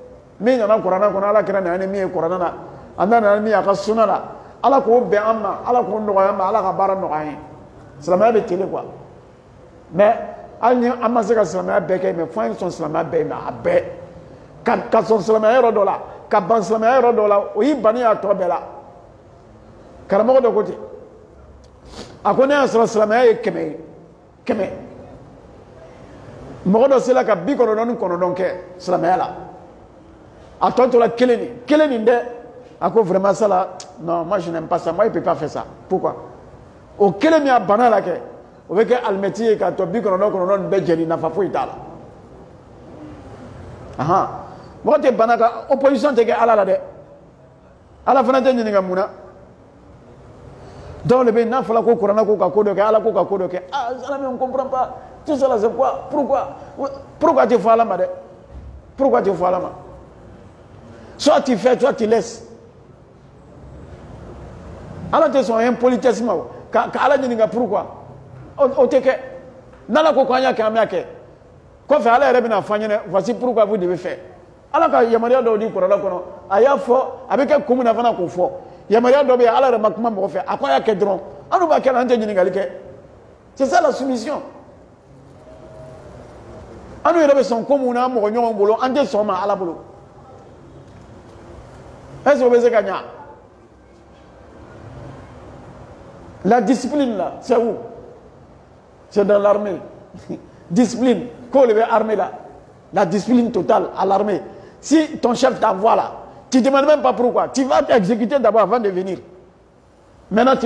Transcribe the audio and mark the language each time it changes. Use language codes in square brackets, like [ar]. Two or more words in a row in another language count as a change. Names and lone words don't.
[bm] ye min nana kuranna kɔnɔ ala kira nana ni min ye kuranna la an da nana ni min ye a ka sunna la ala k'o bɛn an ma ala k'o nɔgɔya an ma ala ka baara nɔgɔya an ye silamɛya bɛ teli quoi mais hali ni an ma se ka silamɛya bɛɛ kɛ mais fo an ye sɔn silamɛya bɛɛ ye mais a bɛɛ ka sɔn silamɛya yɔrɔ dɔ la ka ban silamɛya yɔrɔ dɔ la o y'i banni y'a tɔ bɛɛ la karamɔgɔ dɔ ko ten a ko ne y'a sɔrɔ silamɛya ye 100 ye 100 mɔgɔ dɔ sera ka 99 kɛ silamɛya la a tɔ tora kelen nin dɛ a ko [fr] vraiment ça là non moi je n'aime pas ça moi il peut pas faire ça pourquoi [bm] o kelen min a banna la kɛ o bɛ kɛ alimɛti ye k'a tɔ 99 nin bɛɛ jɛni nafa foyi t'a la ahan mɔgɔ tɛ bana ka opposition tɛ kɛ ala la dɛ ala fana tɛ ɲininka mun na dɔw de bɛ yen n'a fɔra ko kuranna ko ka ko dɔ kɛ ala ko ka ko dɔ kɛ ah ala [fr] mais on comprend pas tout ça là c'est quoi pourquoi tu fais [bm] ala ma dɛ [fr] pourquoi tu fais [bm] ala ma [fr] soit tu fais soit tu laisses [bm] ala tɛ sɔn impolitesse ma ka ala ɲininka pourquoi o tɛ kɛ n'ala ko k'an y'a kɛ an b'a kɛ kɔfɛ ala yɛrɛ bɛna fɔ an ɲɛna [fr] voici pourquoi vous devez faire [bm] ala ka yamaruya dɔw di kuranna kɔnɔ a y'a fɔ a bɛ kɛ kun min na fana k'o fɔ yamaruya dɔ bɛ yen ala yɛrɛ ma kuma mɔgɔ fɛ a ko a y'a kɛ dɔrɔn an dun b'a kɛ la an tɛ ɲininkali kɛ [fr] c'est ça la soumission [bm] an dun yɛrɛ bɛ sɔn ko mun na mɔgɔ ɲɔgɔn bolo an tɛ sɔn ma ala bolo [fr] est-ce que [bm] o bɛ se ka ɲa [fr] la discipline là c'est où c'est dans l'armée discipline quoi le armée là la discipline totale à l'armée si ton chef t'envoie là tu ne demandes même pas pourquoi tu vas t'exécuter d'abord avant de venir maintenant tu